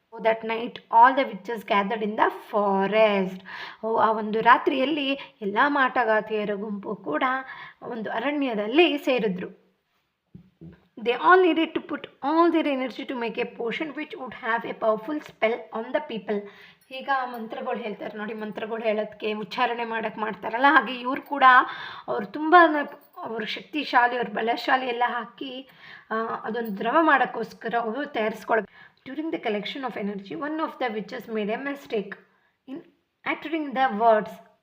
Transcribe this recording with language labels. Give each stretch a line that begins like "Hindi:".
English: That night all the witches gathered in the forest.
Kannada: ಆ ಒಂದು ರಾತ್ರಿಯಲ್ಲಿ ಎಲ್ಲ ಮಾಟಗಾತಿಯರ ಗುಂಪು ಕೂಡ ಒಂದು ಅರಣ್ಯದಲ್ಲಿ ಸೇರಿದ್ರು.
English: They all needed to put all their energy to make a potion which would have a powerful spell on the people.
Kannada: ಈಗ ಮಂತ್ರಗಳು ಹೇಳ್ತಾರೆ ನೋಡಿ, ಮಂತ್ರಗಳು ಹೇಳೋದಕ್ಕೆ ಉಚ್ಚಾರಣೆ ಮಾಡೋಕ್ಕೆ ಮಾಡ್ತಾರಲ್ಲ, ಹಾಗೆ ಇವರು ಕೂಡ ಅವರು ತುಂಬ ಅವರು ಶಕ್ತಿಶಾಲಿ, ಅವ್ರ ಬಲಶಾಲಿ ಎಲ್ಲ ಹಾಕಿ ಅದೊಂದು ದ್ರವ ಮಾಡೋಕ್ಕೋಸ್ಕರ ಅವರು ತಯಾರಿಸ್ಕೊಳ್ಬೇಕು.
English: During the collection of energy one of the witches made a mistake in uttering the words.